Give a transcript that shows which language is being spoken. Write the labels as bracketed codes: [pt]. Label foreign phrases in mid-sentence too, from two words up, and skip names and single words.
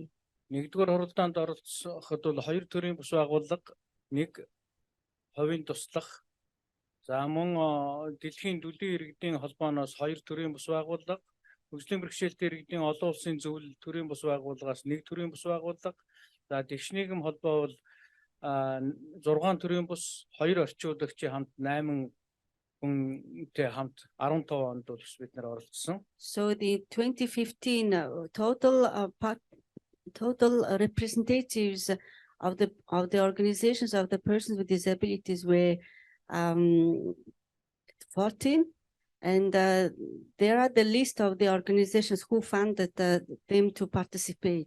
[mn] Нэгдүгээр хуралдаанд оролцоход бол 2 төрлийн бус байгууллага, 1 хувийн туслах, за мөн дэлхийн төдий иргэдийн холбооноос 2 төрлийн бус байгууллага, хөгжлийн бэрхшээлтэй иргэдийн олон улсын зөвлөл төрийн бус байгууллагаас 1 төрийн бус байгууллага, за тэгш нийгэм холбоо бол 6 төрийн бус, 2 орчуулагчийн хамт 8 хүнтэй хамт 15 онд бол бид нар оролцсон. [en] So the 2015 total representatives of the organizations of the persons with disabilities were 14, and there are the list of the organizations who funded them to participate.